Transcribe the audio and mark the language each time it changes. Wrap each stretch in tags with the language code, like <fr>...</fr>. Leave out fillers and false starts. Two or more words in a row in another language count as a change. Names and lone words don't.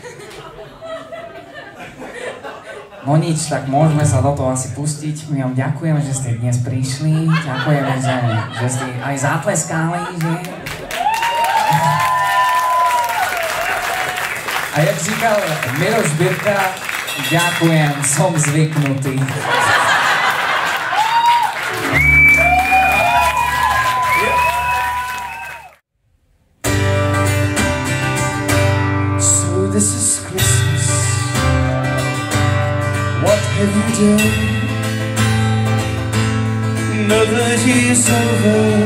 <sk>No nič, tak môžeme sa do toho asi pustiť. My vám ďakujeme, že ste dnes prišli. Ďakujeme, že ste aj zatleskali, že?</sk> <cs>A jak říkal</cs> <sk>Miroš Birka, ďakujem, som zvyknutý.</sk> <en>So this is Christmas. What have you done? Another year's over.</en>